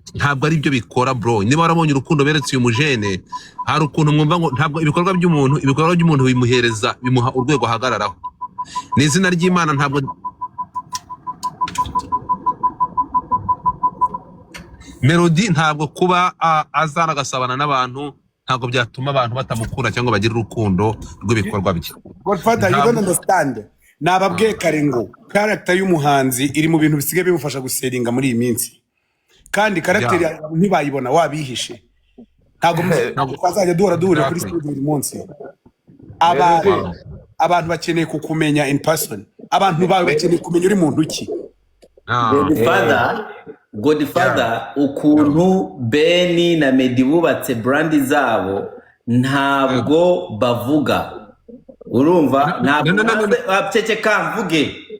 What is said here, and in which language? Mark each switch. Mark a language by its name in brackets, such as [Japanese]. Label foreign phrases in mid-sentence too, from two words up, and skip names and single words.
[Kinyarwanda] Ntabwo ari byo bikora bro. Niba warabonye urukundo beretse uyu mujene hari ukuntu mwumva ngo ntabwo ibikorwa by'umuntu bimuhereza bimuha urwego ahagararaho n'izina ry'Imana. Ntabwo Melody ntabwo kuba azana agasabana n'abantu ntabwo byatuma abantu batamukunda cyangwa bagira urukundo rw'ibikorwa bye. Godfather, [English] you don't understand. [Kinyarwanda] Nababwiye kare ngo character y'umuhanzi iri mu bintu bisigaye bimufasha guseringa muri iyi minsi, kandi character ntibayibona wabihishe. Ntabwo twazajya duhura kuri studio buri munsi. Abantu bakeneye kukumenya [English] in person. [Kinyarwanda] Abantu bawe bakeneye kumenya uri muntu ki. Godfather, ukuntu Benny na Meddy bubatse brand zabo ntabwo bavuga. Urumva ntabwo mvuge.